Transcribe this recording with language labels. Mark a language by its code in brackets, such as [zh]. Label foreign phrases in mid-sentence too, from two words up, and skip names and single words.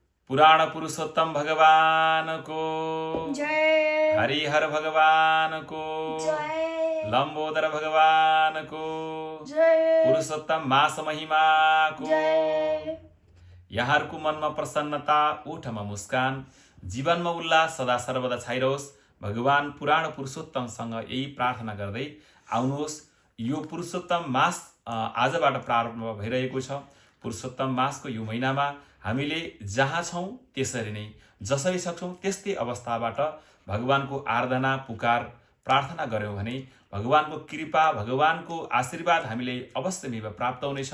[ne] पुराण पुरुषोत्तम भगवान को जय। हरिहर भगवान को जय। लंबोदर भगवान को जय। पुरुषोत्तम मास महिमा को जय। यहाँहरूको मनमा प्रसन्नता, ओठमा मुस्कान, जीवनमा उल्लास सदा सर्वदा छाइरहोस्। भगवान पुराण पुरुषोत्तमसँग यही प्रार्थना गर्दै आउनुहोस्। यो पुरुषोत्तम मास आजबाट प्रारम्भ भइरहेको छ। पुरुषोत्तम मासको यो महिनामा हामीले जहाँ छौँ त्यसरी नै जसरी सक्छौँ त्यस्तै अवस्थाबाट भगवानको आराधना, पुकार, प्रार्थना गर्यौँ भने भगवानको कृपा, भगवानको आशीर्वाद हामीले अवश्य प्राप्त हुनेछ।